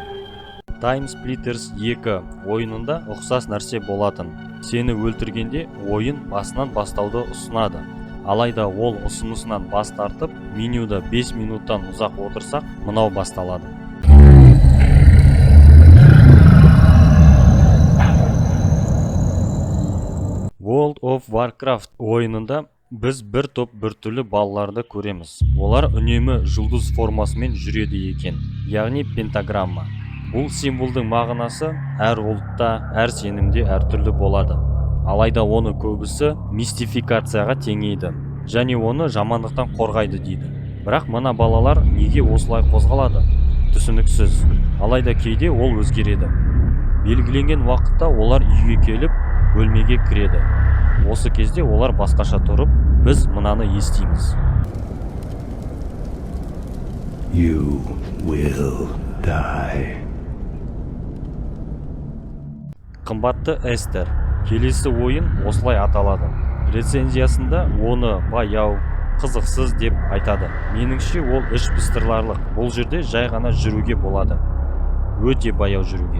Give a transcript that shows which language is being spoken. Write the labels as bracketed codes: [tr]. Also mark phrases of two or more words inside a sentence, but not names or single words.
[kk] Time Splitters 2 ойынында ұқсас нәрсе болатын. Сені өлтіргенде ойын басынан бастауды ұсынады. Алайда ол ұсынысынан бас тартып, менюда 5 минуттан ұзақ отырсақ, мынау басталады. World of Warcraft ойынында біз бір топ біртүрлі балаларды көреміз. Олар үнемі жұлдыз формасымен жүреді екен, яғни пентаграмма. Бұл символдың мағынасы әр ұлтта, әр сенімде әртүрлі болады. Алайда оны көбісі мистификацияға теңейді, және оны жамандықтан қорғайды дейді. Бірақ мына балалар неге осылай қозғалады? Түсініксіз. Алайда кейде ол өзгереді. Белгіленген уақытта олар үйге келіп, бөлмеге кіреді. Осы кезде олар басқаша тұрып, біз мынаны естиміз. [en] You will die. [kk] Қымбатты Эстер, келесі ойын осылай аталады. Рецензиясында оны баяу, қызықсыз деп айтады. Меніңше ол іш пыстырарлық. Бұл жерде жай ғана жүруге болады. Өте баяу жүруге.